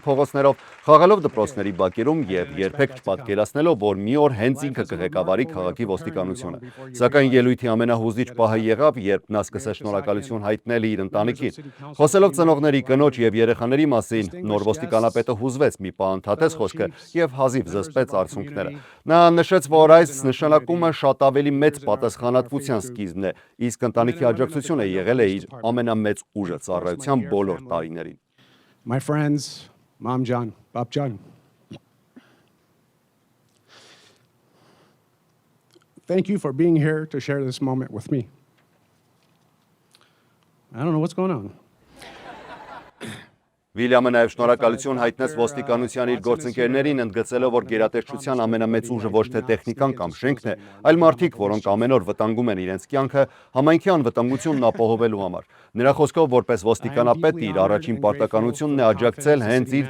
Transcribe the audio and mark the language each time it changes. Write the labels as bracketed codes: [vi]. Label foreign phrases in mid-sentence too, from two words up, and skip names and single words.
[hy] փողոցներով, խաղալով դպրոցների բակերում եւ երբեք չպատկերացնելով, որ մի օր հենց ինքը կղեկավարի քաղաքի ոստիկանությունը։ Սակայն ելույթի ամենահուզիչ պահը եղավ, երբ նա սկսեց շնորհակալություն հայտնել իր ընտանիքին։ Խոսելով ծնողների, կնոջ եւ երեխաների մասին, նոր ոստիկանապետը հուզվեց, մի պահ ընդհատեց խոսքը եւ հազիվ զսպեց արցունքները։ Նա նշեց, որ այս նշանակումը շատ ավելի մեծ պատասխանատվության սկիզբն է, իսկ ընտանիքի աջակցությունը եղել է իր ամենամեծ ուժը ծառայության բոլոր տարիներին։ [en] My friends, Mom John, Pop John. Thank you for being here to share this moment with me. I don't know what's going on. [hy] Վիլյամը նաև շնորհակալություն հայտնեց ոստիկանության իր գործընկերներին, ընդգծելով, որ գերատեսչության ամենամեծ ուժը ոչ թե տեխնիկան կամ շենքն է, այլ մարդիկ, որոնք ամեն օր վտանգում են իրենց կյանքը համայնքի անվտանգությունն ապահովելու համար։ Նրա խոսքով, որպես ոստիկանապետ, իր առաջին պարտականությունն է աջակցել հենց իր